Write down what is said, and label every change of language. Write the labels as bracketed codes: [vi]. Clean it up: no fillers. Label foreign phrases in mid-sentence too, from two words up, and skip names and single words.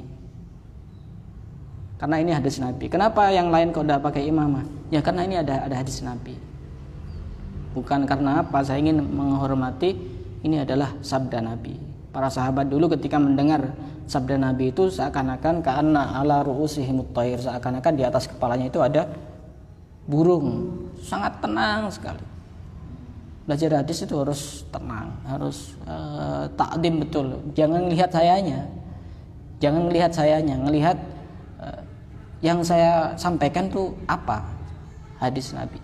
[id] Karena ini hadis Nabi. Kenapa yang lain kok udah pakai imamah? Ya karena ini ada hadis Nabi. Bukan karena apa, saya ingin menghormati, ini adalah sabda Nabi. Para sahabat dulu ketika mendengar sabda Nabi itu seakan-akan [ar] كأنما على رؤوسهم الطير, [id] seakan-akan di atas kepalanya itu ada burung. Sangat tenang sekali. Belajar hadis itu harus tenang, harus takdim betul. Jangan lihat sayanya, ngelihat yang saya sampaikan tuh apa, hadis Nabi.